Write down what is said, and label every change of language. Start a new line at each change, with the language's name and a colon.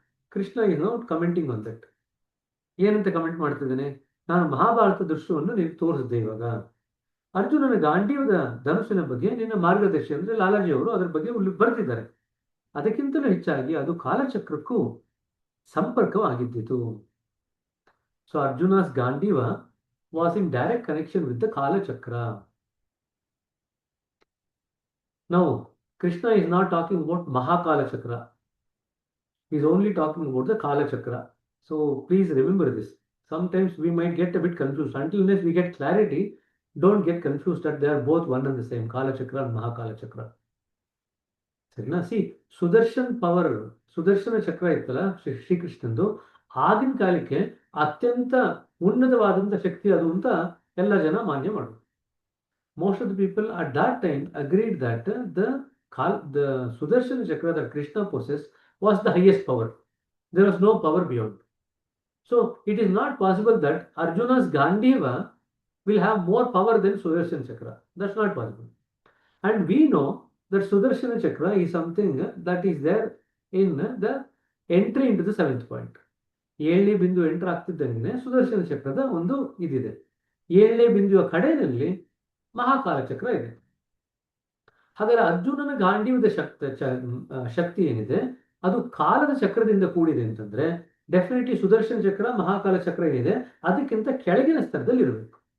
English: Krishna is not commenting on that.
Kannada: ಏನಂತ comment ಮಾಡ್ತಿದ್ದೇನೆ? ನಾನು ಮಹಾಭಾರತ ದೃಶ್ಯವನ್ನು ನಿನಗೆ ತೋರಿಸಿದ್ದೆ. ಇವಾಗ ಅರ್ಜುನನ ಗಾಂಡೀವದ ಧನುಸ್ಸಿನ ಬಗ್ಗೆ ನಿನ್ನ ಮಾರ್ಗದರ್ಶಿ ಅಂದ್ರೆ ಲಾಲಾಜಿ ಅವರು ಅದರ ಬಗ್ಗೆ ಬರೆದಿದ್ದಾರೆ. ಅದಕ್ಕಿಂತಲೂ ಹೆಚ್ಚಾಗಿ ಅದು ಕಾಲಚಕ್ರಕ್ಕೂ ಸಂಪರ್ಕವಾಗಿದ್ದಿತು.
English: So Arjuna's Gandiva was in direct connection with the Kala Chakra. Now, Krishna is not talking about Mahakala Chakra. He is only talking about the Kala Chakra. So please remember this. Sometimes we might get a bit confused. Until unless we get clarity, don't get confused that they are both one and the same, Kala Chakra and Mahakala Chakra.
Kannada: ಸರಿನಾ?
English: see Sudarshan power,
Kannada: Sudarshan ಚಕ್ರ ಇತ್ತಲ್ಲ ಶ್ರೀಕೃಷ್ಣಂದು, ಆಗಿನ ಕಾಲಕ್ಕೆ ಅತ್ಯಂತ ಉನ್ನತವಾದಂಥ ಶಕ್ತಿ ಅದು ಅಂತ ಎಲ್ಲ ಜನ ಮಾನ್ಯ ಮಾಡೋದು.
English: Most of the people at that time agreed that the Sudarshana Chakra that Krishna possessed was the highest power. There was no power beyond. So it is not possible that Arjuna's Gandiva will have more power than Sudarshana Chakra. That's not possible. And we know that Sudarshana Chakra is something that is there in the entry into the 7th point.
Kannada: 7ನೇ ಬಿಂದು enter ಆಗ್ತಿದ್ದಂಗೆ Sudarshan ಚಕ್ರದ ಒಂದು ಇದಿದೆ. 7ನೇ ಬಿಂದುವ ಕಡೆಯಲ್ಲಿ ಮಹಾಕಾಲ ಚಕ್ರ ಇದೆ. ಹಾಗಾದರೆ ಅರ್ಜುನನ ಗಾಂಡೀವದ ಶಕ್ತಿ ಏನಿದೆ ಅದು ಕಾಲದ ಚಕ್ರದಿಂದ ಕೂಡಿದೆ ಅಂತಂದ್ರೆ ಡೆಫಿನೆಟ್ಲಿ ಸುದರ್ಶನ ಚಕ್ರ ಮಹಾಕಾಲ ಚಕ್ರ ಏನಿದೆ ಅದಕ್ಕಿಂತ ಕೆಳಗಿನ ಸ್ತರದಲ್ಲಿ ಇರಬೇಕು.